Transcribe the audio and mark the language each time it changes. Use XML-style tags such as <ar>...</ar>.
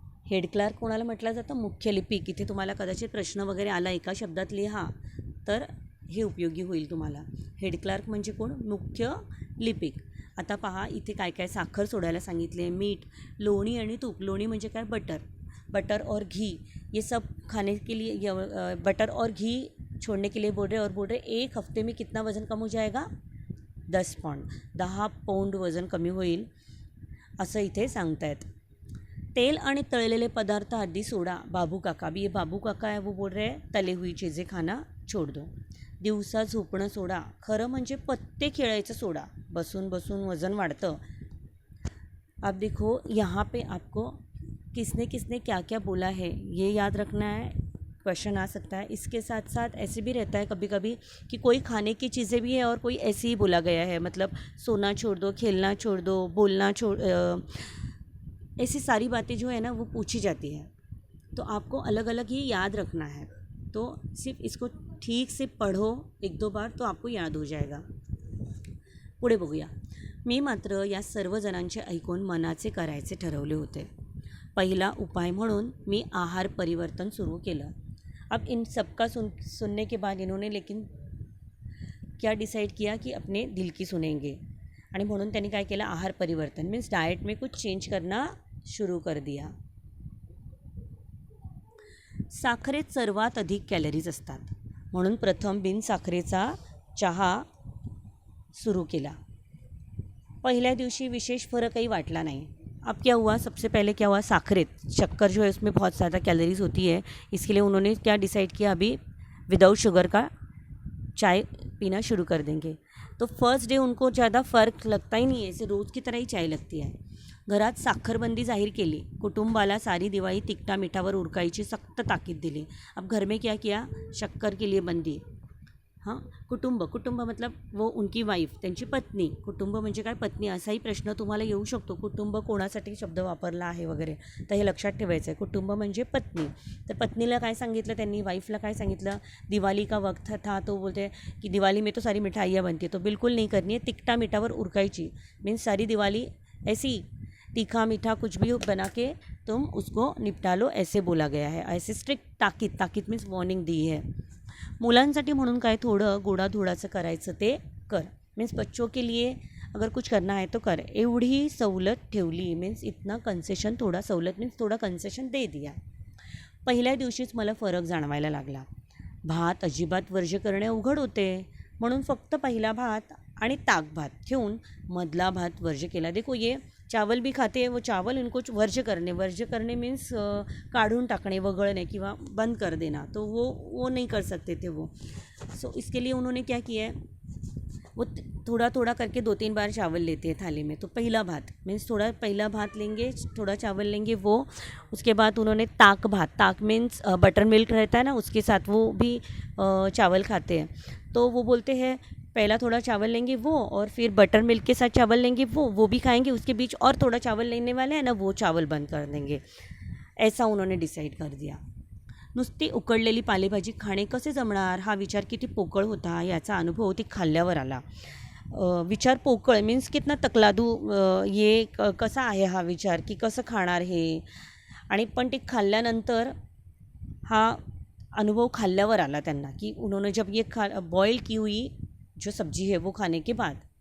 <mr>Head clerk कोणाला म्हटलं जातं? मुख्य लिपिक. इथे तुम्हाला कदाचित प्रश्न वगैरे आला एका शब्दात लिहा तर हे उपयोगी होईल तुम्हाला. हेड क्लार्क म्हणजे कोण? मुख्य लिपिक. आता पहा इथे काय काय साखर सोडायला सांगितले, मीठ, लोणी आणि तूप. लोणी म्हणजे काय? बटर.</mr> <hi>बटर और घी ये सब खाने के लिए, बटर और घी छोड़ने के लिए बोल रहे. और बोल रहे एक हफ्ते में कितना वज़न कम हो जाएगा? 10 पौंड.</hi> <mr>10 पौंड वजन कमी होईल असं इथे सांगतायत. तेल आणि तळलेले पदार्थ आदि सोडा. बाबू काका.</mr> <hi>अभी ये बाबू काका है वो बोल रहे हैं तले हुई चीज़ें खाना छोड़ दो.</hi> <mr>दिवसा झोपणं सोडा. खरं म्हणजे पत्ते खेळायचं सोडा. बसून बसून वज़न वाढतं.</mr> <hi>अब देखो यहाँ पे आपको किसने किसने क्या क्या बोला है ये याद रखना है. क्वेश्चन आ सकता है. इसके साथ साथ ऐसे भी रहता है कभी कभी कि कोई खाने की चीज़ें भी है और कोई ऐसे ही बोला गया है. मतलब सोना छोड़ दो, खेलना छोड़ दो, बोलना ऐसी सारी बातें जो है ना वो पूछी जाती है. तो आपको अलग अलग ही याद रखना है. तो सिर्फ इसको ठीक से पढ़ो 1-2 बार तो आपको याद हो जाएगा.</hi> <mr>पुढे बघूया. मी मात्र या सर्व जणांचे ऐकून मनाचे करायचे ठरवले होते. पहिला उपाय म्हणून मी आहार परिवर्तन सुरू केलं.</mr> <hi>अब इन सबका सुनने के बाद इन्होंने लेकिन क्या डिसाइड किया कि अपने दिल की सुनेंगे.</hi> <mr>आणि म्हणून त्यांनी काय केलं, आहार परिवर्तन मीन्स</mr> <hi>डाएट में कुछ चेंज करना शुरू कर दिया.</hi> <mr>साखरेत सर्वात अधिक कॅलरीज असतात म्हणून प्रथम बिनसाखरेचा चहा सुरू केला. पहला दिवशी विशेष फर्क काही वाटला नहीं.</mr> <hi>अब क्या हुआ, सबसे पहले क्या हुआ, साखरेत शक्कर जो है उसमें बहुत ज़्यादा कैलोरीज होती है, इसके लिए उन्होंने क्या डिसाइड किया, अभी विदाउट शुगर का चाय पीना शुरू कर देंगे. तो फर्स्ट डे उनको ज़्यादा फ़र्क लगता ही नहीं है, ऐसे रोज़ की तरह ही चाय लगती है.</hi> <mr>घरात साखरबंदी जाहीर केली. कुटुंबाला सारी दिवाळी तिखटा मिठावर उरकायची सख्त ताकीद दिली.</mr> <hi>अब घर में क्या किया, शक्कर के लिए बंदी. हां, कुटुंब मतलब वो उनकी वाईफ,</hi> <mr>त्यांची पत्नी. कुटुंब म्हणजे काय, पत्नी, असाही प्रश्न तुम्हाला येऊ शकतो. कुटुंब कोणासाठी शब्द वापरला आहे वगैरे, तर हे लक्षात ठेवायचं आहे. कुटुंब म्हणजे पत्नी. तर पत्नीला काय सांगितलं</mr> <hi>त्यांनी, वाईफला काय सांगितलं, दिवाली का वक्त था तो बोलते कि दिवाली में तो सारी मिठाइयाँ बनती है, तो बिल्कुल नहीं करनी है,</hi> <mr>तिखटा मीठावर उरकायची.</mr> <hi>मीन्स सारी दिवाली ऐसी तीखा मीठा कुछ भी बना के तुम उसको निपटा लो, ऐसे बोला गया है. ऐसे स्ट्रिक्ट ताकीद मीन्स वॉर्निंग दी है.</hi> <mr>मुलांसाठी म्हणून काय, थोडं गोडाधोडाचं करायचं ते कर.</mr> <hi>मीन्स बच्चों के लिए अगर कुछ करना है तो कर.</hi> <mr>एवढी सवलत ठेवली</mr> <hi>मीन्स इतना कन्सेशन, थोडा सवलत मीन्स थोडा कन्सेशन दे दिया.</hi> <mr>पहिल्या दिवशीच मला फरक जाणवायला लागला. भात अजिबात वर्ज्य करणे अवघड होते म्हणून फक्त पहिला भात आणि ताक भात ठेवून मधला भात वर्ज्य केला.</mr> <hi>देखो ये चावल भी खाते हैं, वो चावल इनको वर्ज्य करने मीन्स काढ़ून टाकने, वगड़ने किंवा बंद कर देना, तो वो नहीं कर सकते थे वो. सो इसके लिए उन्होंने क्या किया है, वो थोड़ा थोड़ा करके 2-3 बार चावल लेते हैं थाली में. तो पहला भात मीन्स थोड़ा पहला भात लेंगे, थोड़ा चावल लेंगे वो. उसके बाद उन्होंने ताक मीन्स बटर मिल्क रहता है ना, उसके साथ वो भी चावल खाते हैं. तो वो बोलते हैं पहला थोड़ा चावल लेंगे वो, और फिर बटर मिल्क के साथ चावल लेंगे वो भी खाएंगे. उसके बीच और थोड़ा चावल लेने वाले हैं ना, वो चावल बंद कर देंगे. ऐसा उन्होंने डिसाईड कर दिया.</hi> <mr>नुसती उकडलेली पालेभाजी खाणे कसे जमणार, हा विचार किती पोकळ होता याचा अनुभव ती खाल्ल्यावर आला. विचार पोकळ मीन्स</mr> <hi>कितना तकलादू,</hi> <mr>ये कसा आहे हा विचार, की कसं खाणार हे. आणि पण ते खाल्ल्यानंतर हा अनुभव खाल्ल्यावर आला त्यांना,</mr> <hi>की उन्होंने जब ये बॉईल की हुई जो सब्जी है वो खाने के बाद.</hi>